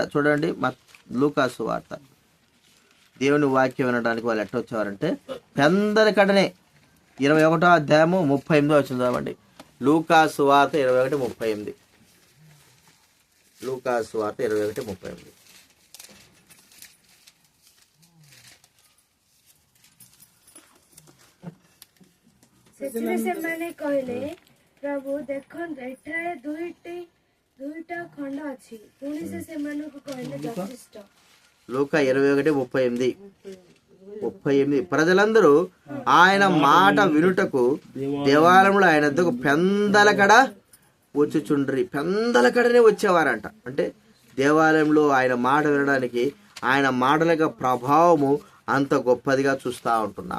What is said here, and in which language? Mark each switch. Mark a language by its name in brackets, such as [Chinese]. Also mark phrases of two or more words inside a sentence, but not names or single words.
[Telugu] చూడండి లూకాసు వార్త, దేవుని వాక్యం వినడానికి వాళ్ళు ఎట్లా వచ్చేవారంటే పెందల కడనే 21వ అధ్యాయము 38వ వచనం చదవండి. లూకాసు వార్త 21:38. లూకాసు వార్త 21:38. [Odia] ସେଥିରେ ସେମାନେ କହିଲେ, ପ୍ରଭୁ ଦେଖନ୍ତୁ ଏଠାରେ ଦୁଇଟା ଖଣ୍ଡ ଅଛି। ପୁଣି ସେ ସେମାନଙ୍କୁ କହିଲେ, ଯଥେଷ୍ଟ। [Telugu] లూకా 21:38. ప్రజలందరూ ఆయన మాట వినుటకు దేవాలయంలో ఆయన వద్దకు పెందలకడ వచ్చుచుండ్రి. పెందలకడనే వచ్చేవారంట. అంటే దేవాలయంలో ఆయన మాట వినడానికి ఆయన మాటల యొక్క ప్రభావము అంత గొప్పదిగా చూస్తూ ఉంటున్నాం.